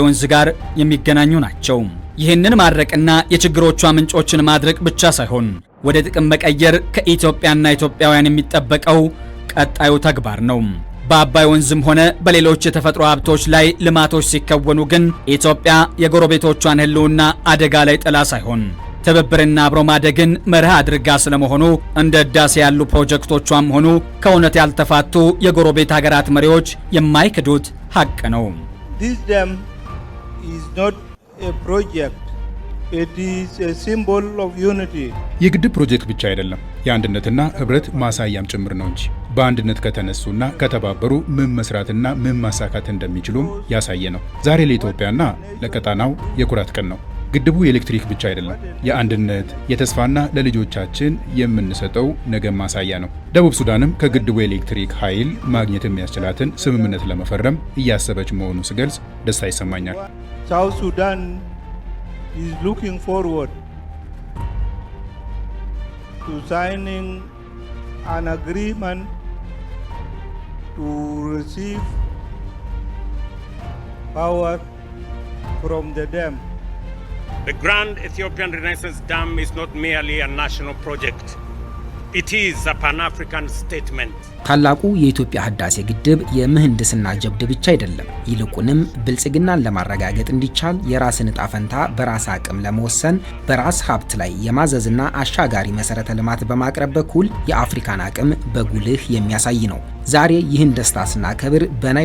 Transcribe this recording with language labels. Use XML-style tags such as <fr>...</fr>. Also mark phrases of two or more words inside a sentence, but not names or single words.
<am>ወንዝ ጋር የሚገናኙ ናቸው። ይህንን ማድረቅና የችግሮቿ ምንጮችን ማድረቅ ብቻ ሳይሆን ወደ ጥቅም መቀየር ከኢትዮጵያና ኢትዮጵያውያን የሚጠበቀው ቀጣዩ ተግባር ነው። በአባይ ወንዝም ሆነ በሌሎች የተፈጥሮ ሀብቶች ላይ ልማቶች ሲከወኑ ግን ኢትዮጵያ የጎረቤቶቿን ህልውና አደጋ ላይ ጥላ ሳይሆን ትብብርና አብሮ ማደግን መርህ አድርጋ ስለመሆኑ እንደ ህዳሴ ያሉ ፕሮጀክቶቿም ሆኑ ከእውነት ያልተፋቱ የጎረቤት ሀገራት መሪዎች የማይክዱት ሀቅ ነው።</am> <en>This dam is not a project. It is a symbol of unity.</en> <am>የግድብ ፕሮጀክት ብቻ አይደለም፣ የአንድነትና ህብረት ማሳያም ጭምር ነው እንጂ በአንድነት ከተነሱና ከተባበሩ ምን መስራትና ምን ማሳካት እንደሚችሉም ያሳየ ነው። ዛሬ ለኢትዮጵያና ለቀጣናው የኩራት ቀን ነው። ግድቡ የኤሌክትሪክ ብቻ አይደለም፣ የአንድነት የተስፋና ለልጆቻችን የምንሰጠው ነገ ማሳያ ነው። ደቡብ ሱዳንም ከግድቡ የኤሌክትሪክ ኃይል ማግኘት የሚያስችላትን ስምምነት ለመፈረም እያሰበች መሆኑ ስገልጽ ደስታ ይሰማኛል።</am> <en>South Sudan is looking forward to signing an agreement to receive power from the dam. The Grand Ethiopian Renaissance Dam is not merely a national project. It is a Pan-African statement.</en> <am>ታላቁ የኢትዮጵያ ህዳሴ ግድብ የምህንድስና ጀብድ ብቻ አይደለም። ይልቁንም ብልጽግናን ለማረጋገጥ እንዲቻል የራስን ዕጣ ፈንታ በራስ አቅም ለመወሰን በራስ ሀብት ላይ የማዘዝና አሻጋሪ መሰረተ ልማት በማቅረብ በኩል የአፍሪካን አቅም በጉልህ የሚያሳይ ነው። ዛሬ ይህን ደስታ ስናከብር በናይል</am>